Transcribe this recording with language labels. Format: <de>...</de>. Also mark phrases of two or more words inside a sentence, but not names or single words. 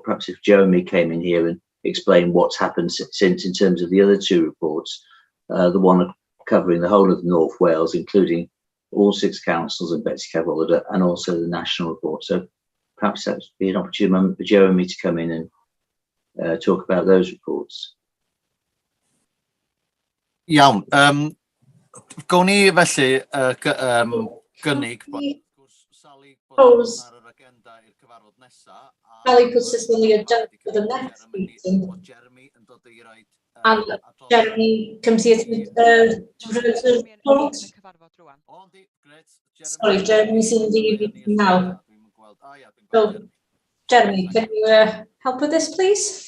<en>Perhaps if Jeremy came in here and explained what's happened since in terms of the other 2 reports, the one covering the whole of North Wales, including all 6 councils and Betsy Cadwallader, and also the national report. So perhaps that would be an opportunity moment for Jeremy to come in and talk about those reports.</en> <cy>Iawn. Gawn ni felly gynnig</cy> <en>Sally puts this on the agenda for the next meeting. And Jeremy comes here to present the report. Sorry, Jeremy's in the meeting now. So, Jeremy, can you help with this, please?</en>